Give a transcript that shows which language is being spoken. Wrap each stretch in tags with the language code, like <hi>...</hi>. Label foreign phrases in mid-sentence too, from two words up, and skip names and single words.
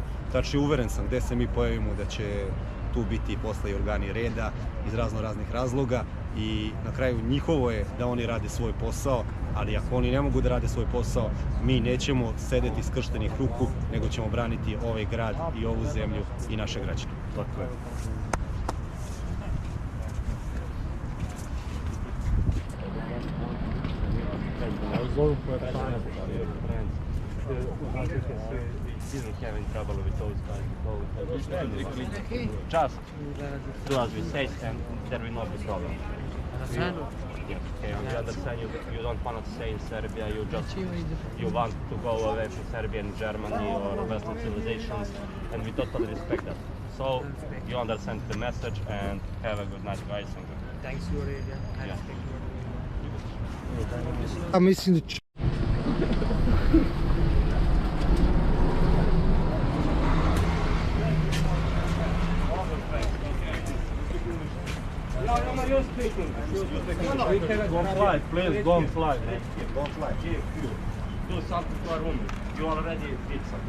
<sr>Tačnije, uveren sam gde se mi pojavimo da će tu biti posle i organi reda iz raznih razloga i na kraju njihovo je da oni rade svoj posao, ali ako oni ne mogu da rade svoj posao, mi nećemo sedeti skrštenih ruku, nego ćemo braniti ovaj grad i ovu zemlju i naše građane. Tako je.</sr> <en>Didn't have any trouble with those guys. Just do as we say, and there will not be problem. Yes, okay, on the other side, you don't want to stay in Serbia. You want to go away from Serbia and Germany or Western civilizations, and we totally respect that. So you understand the message and have a good night, guys. Thanks, Aurelia.</en> <sr>A mislim da će...</sr> <en>You're speaking. Go fly, please, go fly. Go fly. Do something to our woman. You already did something.</en>